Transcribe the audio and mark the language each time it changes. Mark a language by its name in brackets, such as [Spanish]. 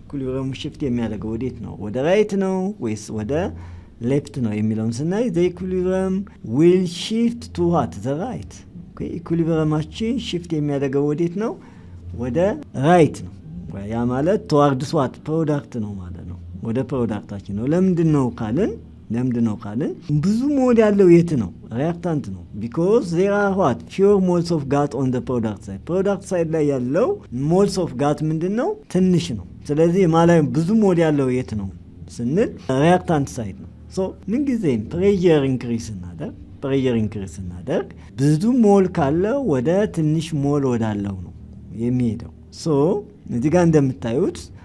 [Amharic] ኢኩሊብሪየሙ ሽፍት የሚያደርገው ወዴት ነው? ወደ ራይት ነው ወይስ ወደ ሌፍት ነው የሚለውን ስናይ [English] the equilibrium will shift to what? the right. [Amharic] okay ኢኩሊብሪየማችን ሽፍት የሚያደርገው ወዴት ነው? ወደ ራይት ነው። ያ ማለት [English] towards what? [Amharic] ፕሮዳክት ነው ማለት ነው። ወደ ፕሮዳክታችን ነው። ለምንድን ነው ካልን ብዙ ሞል ያለው የት ነው? ሪአክታንት ነው። [English] because there are what? fewer moles of gas on the product side. product side [Amharic] ላይ ያለው [English] moles of gas [Amharic] ምንድነው? ትንሽ ነው። ስለዚህ ማለት ብዙ ሞል ያለው የት ነው ስንል ሪአክታንት ሳይድ ነው። ሶ ምን ጊዜም ፕሬዠር ኢንክሪዝ ስናደርግ ብዙ ሞል ካለው ወደ ትንሽ ሞል ወዳለው ነው የሚሄደው። ሶ እዚህ ጋር እንደምታዩት